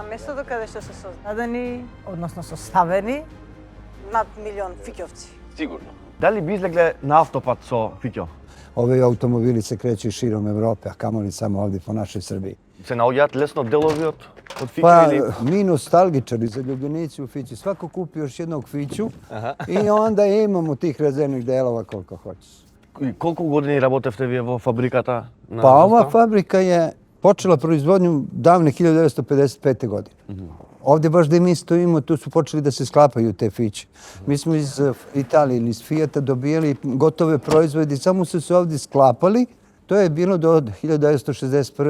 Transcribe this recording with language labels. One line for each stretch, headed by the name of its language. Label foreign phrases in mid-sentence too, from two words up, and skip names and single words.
Macedonian: местото каде што се создадени, односно составени над милион фиќовци. Сигурно. Дали би излегле на автопат со фиќо?
Serbian: Ovi automobili se kreću širom Evrope, a kamoli samo ovdje po našoj Srbiji.
Macedonian: Се наоѓаат лесно делови од фиќо Pa или...
Serbian: mi nostalgičari, zaljubljenici u fići, svako kupi još jednog fiću i onda imamo tih rezervnih delova koliko hoćeš.
Macedonian: И колку години работевте вие во фабриката? На
Serbian: Pa ova Моста? fabrika je počela proizvodnju davne 1955. godine. Ovdje baš gdje mi stojimo, tu su počeli da se sklapaju te fiće. Mi smo iz Italije ili iz Fijata dobijali gotove proizvode i samo su se ovdje sklapali. To je bilo do 1961.